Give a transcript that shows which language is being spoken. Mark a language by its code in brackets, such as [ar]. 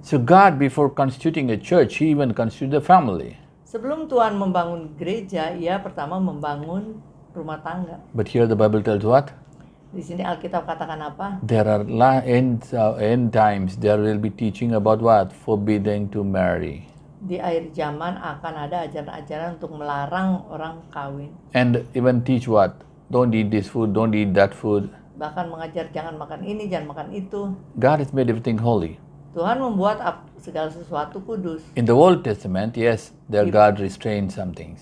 [en] So God, before constituting a church, he even constituted a family. [id] Sebelum Tuhan membangun gereja, ia pertama membangun rumah tangga. [en] But here the Bible tells what? [id] Di sini Alkitab katakan apa? [en] There are end times, there will be teaching about what? Forbidding to marry. [id] Di akhir zaman akan ada ajaran-ajaran untuk melarang orang kawin. [en] And even teach what? Don't eat this food, don't eat that food. [id] Bahkan mengajar jangan makan ini, jangan makan itu. [en] God has made everything holy. [id] Tuhan membuat segala sesuatu kudus. [en] In the Old Testament, yes, there God restrained some things.